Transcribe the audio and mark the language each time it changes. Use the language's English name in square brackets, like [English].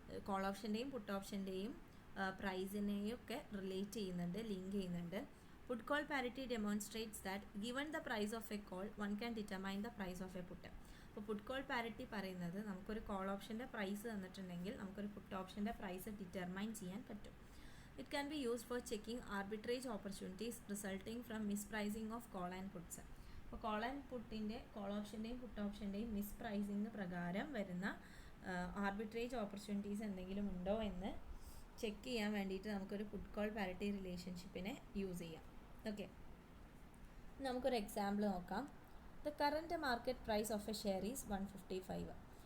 [Malayalam] Call ഓപ്ഷൻ്റെയും puttu ഓപ്ഷൻ്റെയും പ്രൈസിനെയും ഒക്കെ relate ചെയ്യുന്നുണ്ട്, link ചെയ്യുന്നുണ്ട്. [English] Put call parity demonstrates that given the price of a call one can determine the price of a put. [Malayalam] അപ്പോൾ puttu call parity പറയുന്നത് നമുക്കൊരു call ഓപ്ഷൻ്റെ price തന്നിട്ടുണ്ടെങ്കിൽ നമുക്കൊരു പുട്ട് ഓപ്ഷൻ്റെ പ്രൈസ് ഡിറ്റർമൈൻ ചെയ്യാൻ പറ്റും. [English] It can be used for checking arbitrage opportunities resulting from mispricing of call and puts. [Malayalam] അപ്പോൾ call and പുട്ടിൻ്റെ call ഓപ്ഷൻ്റെയും puttu ഓപ്ഷൻ്റെയും മിസ്പ്രൈസിങ് പ്രകാരം വരുന്ന ആർബിട്രേജ് ഓപ്പർച്യൂണിറ്റീസ് എന്തെങ്കിലും ഉണ്ടോ എന്ന് ചെക്ക് ചെയ്യാൻ വേണ്ടിയിട്ട് നമുക്കൊരു പുട്ട് കോൾ പാരിറ്റി റിലേഷൻഷിപ്പിനെ യൂസ് ചെയ്യാം. ഓക്കെ, നമുക്കൊരു എക്സാമ്പിൾ നോക്കാം. [English] The current market price of a share is 155.